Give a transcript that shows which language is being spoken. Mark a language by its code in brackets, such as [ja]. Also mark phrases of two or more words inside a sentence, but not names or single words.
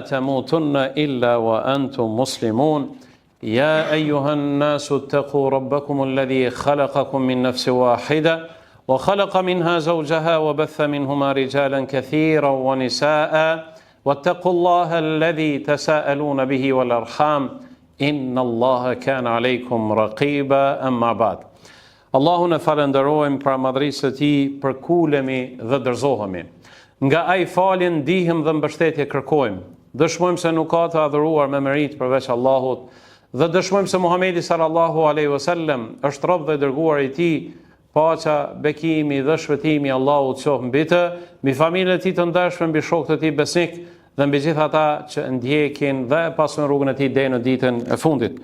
[ar] تموتن إلا وأنتم مسلمون يا أيها الناس اتقوا ربكم الذي خلقكم من نفس واحدة وخلق منها زوجها وبث منهما رجالا كثيرا ونساء واتقوا الله الذي تساءلون به والأرحام إن الله كان عليكم رقيبا أما بعد [sq] Allahun e falenderojmë për madhërisë së Tij, për kulemi dhe dorëzohemi. Nga ai faljen ndihmë dhe mbështetje kërkojmë. Dëshmojmë se nuk ka të adhuruar me merit përveç Allahut dhe dëshmojmë se Muhamedi [ar] صلى الله عليه وسلم [sq] është rob dhe dërguar i Tij, paqja, bekimi dhe shpëtimi Allahut qoftë mbi të, mbi familjen e Tij të ndershme, mbi shokët e Tij besnik dhe mbi gjithë ata që ndjekin dhe pasojnë rrugën e Tij deri në ditën e fundit.